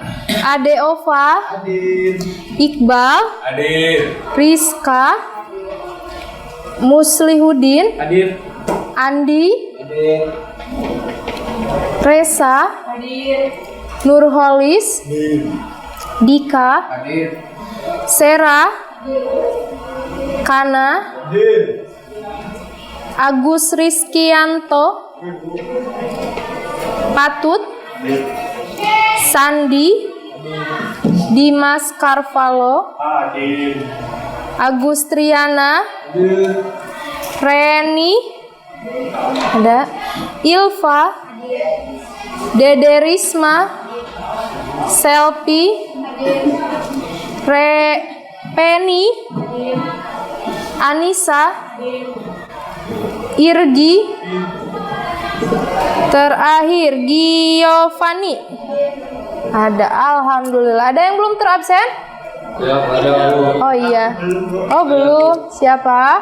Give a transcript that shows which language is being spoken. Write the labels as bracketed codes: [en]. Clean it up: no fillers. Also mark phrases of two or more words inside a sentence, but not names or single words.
[id] Ade Ova, Hadir. Iqbal, Hadir. Rizka, Muslihudin, Hadir. Andi, Hadir. Resa, Nurholis, Dika, Hadir. Sera, Kana, Hadir. Agus Rizkianto, Patut, Sandi, Dimas Carvalho, Hadir. Agustriana, Hadir. Reni, ada Ilva, Dede Risma, Selvi, Penny, Anissa, Irgi, terakhir Giovanni. Ada, alhamdulillah. Ada yang belum terabsen? Ya, ada. Oh iya. Oh belum. Siapa?